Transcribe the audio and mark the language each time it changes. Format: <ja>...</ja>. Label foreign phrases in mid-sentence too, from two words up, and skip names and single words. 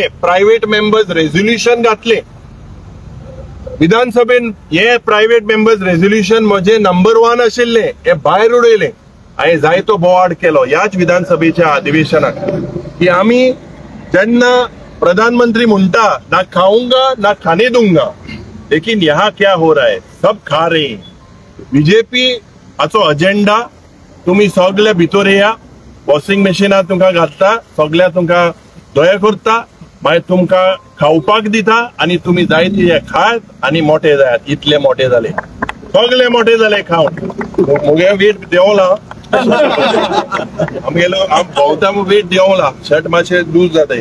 <kok>प्रायव्हेट मेंबर्स रेझोल्युशन घातले विधानसभेन. हे प्रायव्हेट मेंबर्स रेझोल्युशन म्हजे नंबर 1 आशिल्ले, हे भायर उडयले. हांवें जायतो बोवाड केलो ह्याच विधानसभेच्या अधिवेशनाक की आमी जेन्ना प्रधानमंत्री म्हणटा</kok> <hi>ना खाऊंगा ना खाने दूंगा, लेकिन यहाँ क्या हो रहा है, सब खा रहे हैं.</hi> <kok>बीजेपी हाचो अजेंडा तुम्ही सगळे भितर येया, वॉशिंग मशीनात तुमकां घालता, सगळ्या तुमकां दोळे करता, मागीर तुमकां खावपाक दिता आणि तुम्ही जाय ते खात आणि मोठे जायात. इतले मोठे जाले, सगळे मोठे जाले खावन. मुगे वेट देंवला आमगेलो भोंवता वेट देंवला, शर्ट मातशे लूज जाताय.</kok>